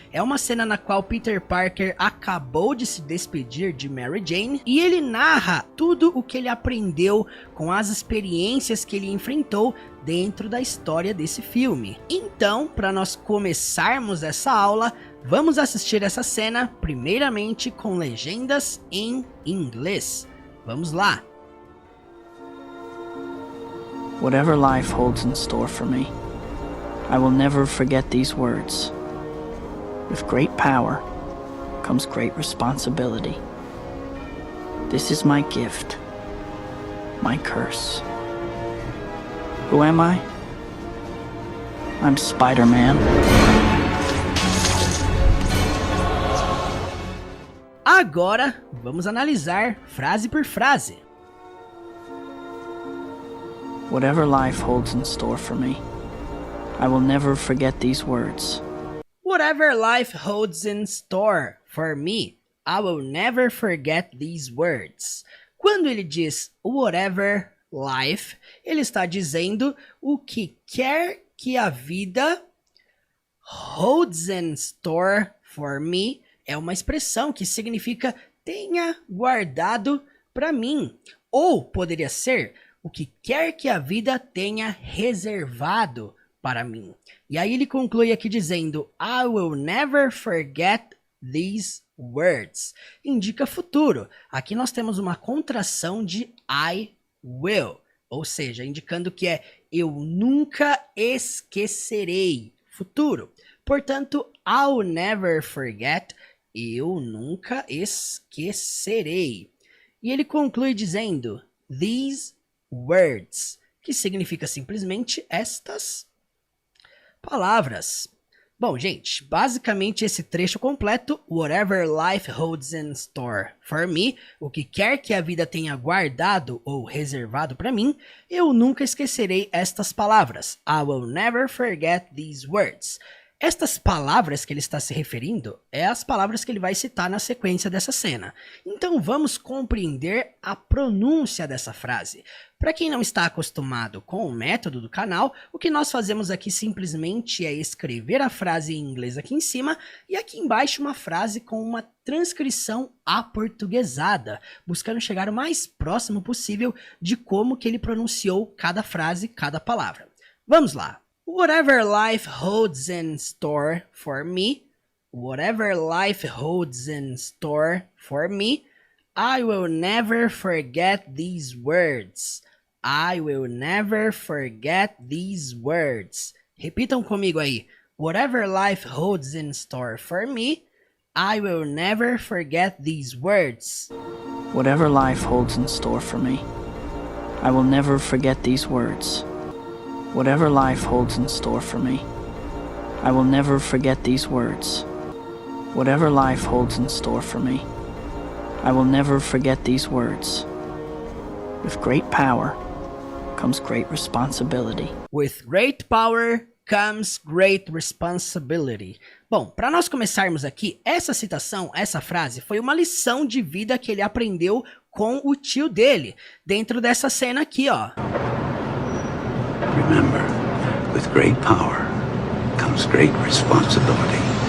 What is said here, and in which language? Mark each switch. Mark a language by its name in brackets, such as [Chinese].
[Portuguese] É uma cena na qual Peter Parker acabou de se despedir de Mary Jane e ele narra tudo o que ele aprendeu com as experiências que ele enfrentou dentro da história desse filme. Então, para nós começarmos essa aula, vamos assistir essa cena primeiramente com legendas em inglês. Vamos lá. [English] Whatever life holds in store for me, I will never forget these words. With great power comes great responsibility. This is my gift, my curse. Who am I? I'm Spider-Man. [Portuguese] Agora, vamos analisar frase por frase. [English] Whatever life holds in store for me, I will never forget these words. Whatever life holds in store for me, I will never forget these words. [Portuguese] Quando ele diz [English] whatever life, [Portuguese] ele está dizendo o que quer que a vida [English] holds in store for me. [Portuguese] É uma expressão que significa tenha guardado para mim. Ou poderia ser o que quer que a vida tenha reservado para mim. E aí ele conclui aqui dizendo [English] I will never forget these words. [Portuguese] Indica futuro. Aqui nós temos uma contração de [English] I will. [Portuguese] Ou seja, indicando que é eu nunca esquecerei. Futuro. Portanto, [English] I'll never forget. [Portuguese] Eu nunca esquecerei. E ele conclui dizendo [English] these words, [Portuguese] que significa simplesmente estas palavras. Bom, gente, basicamente esse trecho completo, [English] whatever life holds in store for me, [Portuguese] o que quer que a vida tenha guardado ou reservado para mim, eu nunca esquecerei estas palavras. [English] I will never forget these words. [Portuguese] Estas palavras que ele está se referindo é as palavras que ele vai citar na sequência dessa cena. Então vamos compreender a pronúncia dessa frase. Para quem não está acostumado com o método do canal, o que nós fazemos aqui simplesmente é escrever a frase em inglês aqui em cima e aqui embaixo uma frase com uma transcrição aportuguesada, buscando chegar o mais próximo possível de como que ele pronunciou cada frase, cada palavra. Vamos lá! [English] Whatever life holds in store for me, whatever life holds in store for me, I will never forget these words. I will never forget these words. [Portuguese] Repitam comigo aí. [English] Whatever life holds in store for me, I will never forget these words. Whatever life holds in store for me, I will never forget these words. Whatever life holds in store for me, I will never forget these words. Whatever life holds in store for me, I will never forget these words. With great power comes great responsibility. With great power comes great responsibility. [Portuguese] Bom, para nós começarmos aqui, essa citação, essa frase, foi uma lição de vida que ele aprendeu com o tio dele, dentro dessa cena aqui, ó. [English] Remember, with great power comes great responsibility.